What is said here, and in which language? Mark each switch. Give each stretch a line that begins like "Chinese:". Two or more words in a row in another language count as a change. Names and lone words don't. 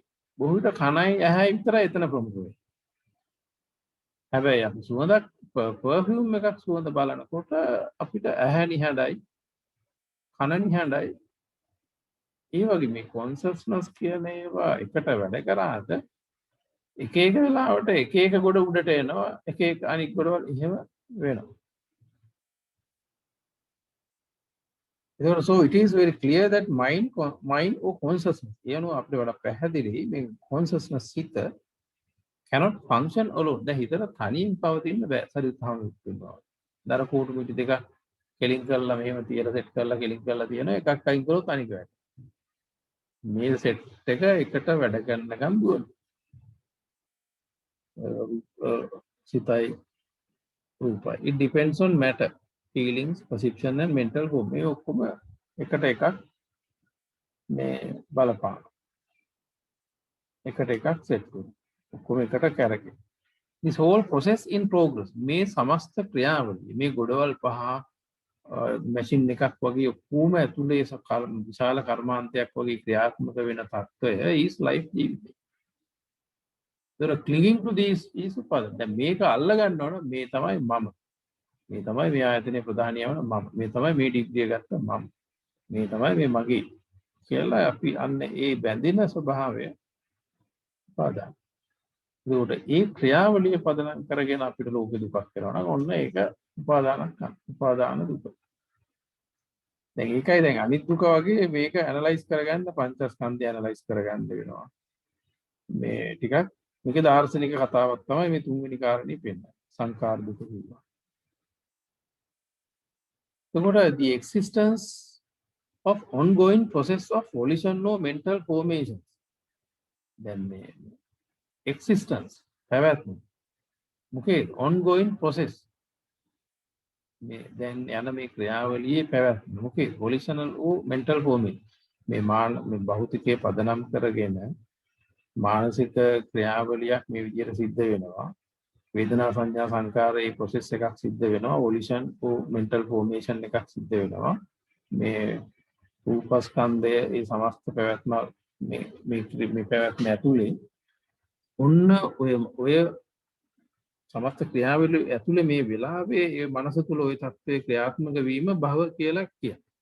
Sinhala: බොහෝ විට කනයි ඇහැයි විතරයි එතන ප්‍රමුඛ වෙන්නේ. හැබැයි අපි සුවඳක් පර්ෆියුම් එකක් සුවඳ බලනකොට අපිට ඇහැ නිහඬයි කන නිහඬයි. ඒ වගේ මේ කොන්ෂස්නස් කියන ඒවා එකට වැඩ කරාට එක එක වෙලාවට එක එක ගොඩ උඩට එනවා එක එක අනිත් ගොඩවල් එහෙම වෙනවා.
English: ඒතකොට so it is very clear that mind or consciousness
Sinhala: යනවා අපිට වඩා පැහැදිලි මේ
English: consciousness හිත cannot function alone.
Sinhala: දැන් හිතට තනියෙන් පවතින්න බෑ. සරිතහම වෙනවා. දර කෝටු මිටි දෙක කෙලින් කරලා මෙහෙම තියලා සෙට් කරලා කෙලින් කරලා තියෙන එකක් අයින් කරොත් අනික වැඩ. මේ සෙට් එක එකට වැඩ කරනකම් දුවන. සිතයි රූපයි.
English: It depends on matter, feelings, perception and mental form.
Sinhala: මේ ඔක්කොම එකට එකක් මේ බලපාන. එකට එකක් සෙට් කරනවා. ඔක්කොම එකට කැරකෙන.
English: This whole process in progress.
Sinhala: මේ සමස්ත ක්‍රියාවලිය මේ ගොඩවල් පහ මැෂින් එකක් වගේ ඔක්කොම ඇතුලේ විශාල කර්මාන්තයක් වගේ ක්‍රියාත්මක වෙන තත්ත්වය
English: is life
Sinhala: ජීවිතය.
English: there are clinging to these is උපාදාන.
Sinhala: දැන් මේක අල්ල ගන්නවනම් මේ තමයි මම. මේ තමයි මේ ආයතනයේ ප්‍රධානියම මම. මේ තමයි මේ ඩිග්‍රිය ගත්ත මම. මේ තමයි මේ මගේ කියලා අපි අන්න ඒ බැඳෙන ස්වභාවය උපාදාන. ඒකට ඒ ක්‍රියාවලිය පදනම් කරගෙන අපිට ලෝක දුකක් කරනවා නම් ඔන්න ඒක උපාදාන දුක. දැන් ඒකයි දැන් අනිත් දුක වගේ මේක ඇනලයිස් කරගන්න පංචස්කන්ධය ඇනලයිස් කරගන්න වෙනවා. මේ ටිකක් මේකේ දාර්ශනික කතාවක් තමයි මේ තුන්වෙනි කාරණේ පෙන්නන්නේ. සංකාර දුක කියනවා.
English: එතකොට the existence of ongoing process of volition or mental formations.
Sinhala: දැන් මේ existence පැවැත්ම මොකේ
English: ongoing process
Sinhala: මේ දැන් යන මේ ක්‍රියාවලියේ පැවැත්ම මොකේ
English: volitional or mental formation
Sinhala: මේ මේ භෞතිකයේ පදනම් කරගෙන මානසික ක්‍රියාවලියක් මේ විදිහට සිද්ධ වෙනවා. වේදනා සංඥා සංකාර ඒ process එකක් සිද්ධ වෙනවා.
English: volition or mental formation
Sinhala: එකක් සිද්ධ වෙනවා. මේ රූපස්කන්ධය ඒ සමස්ත පැවැත්ම මේ පැවැත්ම ඇතුලේ ඔන්න ඔය සමස්ත ක්‍රියාවලිය ඇතුලේ මේ වෙලාවේ ඒ මනස තුල ওই தත්ත්වයේ ක්‍රියාත්මක වීම භව කියලා කියනවා.